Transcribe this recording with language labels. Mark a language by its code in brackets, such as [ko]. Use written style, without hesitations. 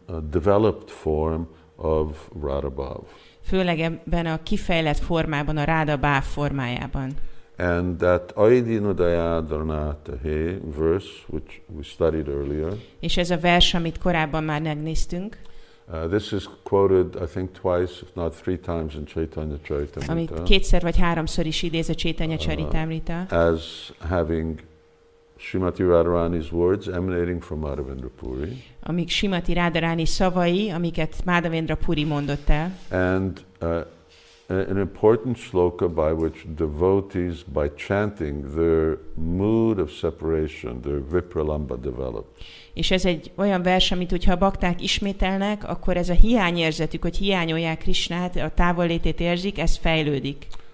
[en] developed form of Radha Bhav. [hu] Főleg ebben a kifejlett formában, a Radha Bhav formájában. [en] And that Aidinudayadranatahe verse, which we studied earlier. [hu] És ez a vers, amit korábban már megnéztünk. [en] This is quoted, I think, twice, if not three times in Caitanya Charitamrita. [hu] Amit kétszer vagy háromszor is idéz a Caitanya Charitamrita. [en] As having Srimati Radharani's words emanating from Madhavendra Puri. [hu] Amik Srimati Radharani szavai, amiket Madhavendra Puri mondott el. [en] And an important shloka by which devotees, by chanting, their mood of separation, their vipralamba develops. [hu] És ez egy olyan vers, amit hogyha a bakták ismételnek, akkor ez a hiányérzetük, hogy hiányolják Krisnát, a távollétét érzik, ez fejlődik.